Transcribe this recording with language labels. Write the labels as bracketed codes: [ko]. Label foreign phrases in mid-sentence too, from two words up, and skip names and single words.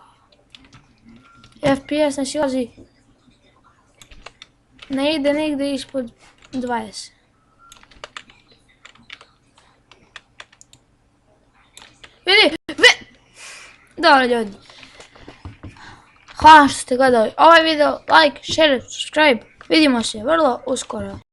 [bs] FPS ne silazi. Ne ide nigdje ispod 20. Vidi, dobro ljudi. Hvala što ste gledali ovaj video, [en] like, share, subscribe. [bs] Vidimo se vrlo uskoro.